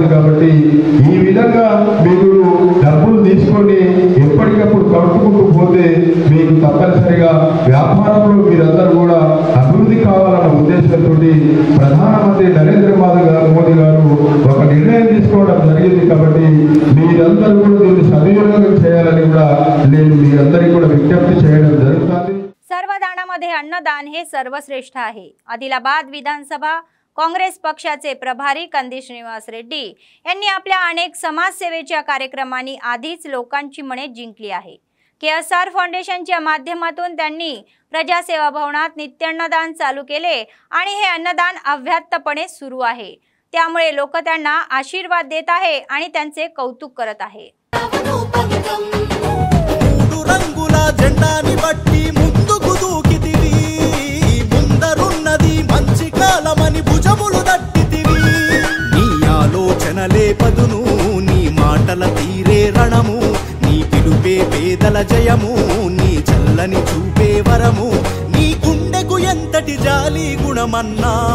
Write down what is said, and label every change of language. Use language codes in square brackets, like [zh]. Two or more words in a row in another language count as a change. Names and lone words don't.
[te] కాబట్టి ఈ విధంగా మీరు డబ్బులు తీసుకొని ఎప్పటికప్పుడు కట్టుకుంటూ పోతే మీకు తప్పనిసరిగా వ్యాపారంలో మీరందరూ కూడా అభివృద్ధి కావాలన్న ఉద్దేశంతో ప్రధానమంత్రి నరేంద్ర మోదీ గారు జరిగింది కాబట్టి మీరందరూ కూడా దీన్ని సద్వినియోగం చేయాలని కూడా నేను మీ అందరికీ కూడా विज्ञप्ति చేయడం జరుగుతుంది। [mr] सर्वदानामध्ये अन्नदान हे सर्वश्रेष्ठ आहे। आदिलाबाद विधानसभा काँग्रेस पक्षाचे प्रभारी कंदी श्रीनिवास रेड्डी यांनी आपल्या अनेक समाजसेवेच्या कार्यक्रमांनी आधीच लोकांची मने जिंकली आहे। KSR फाउंडेशनच्या माध्यमातून त्यांनी प्रजासेवा भवनात नित्यान्नदान चालू केले आणि हे अन्नदान अव्याहतपणे सुरू आहे। त्यामुळे लोक त्यांना आशीर्वाद देत आहे आणि त्यांचे कौतुक करत आहे। [te] పదును నీ మాటల తీరే రణము నీ పిలుపే పేదల జయము నీ చల్లని చూపే వరము నీ గుండెకు ఎంతటి జాలి గుణమన్నా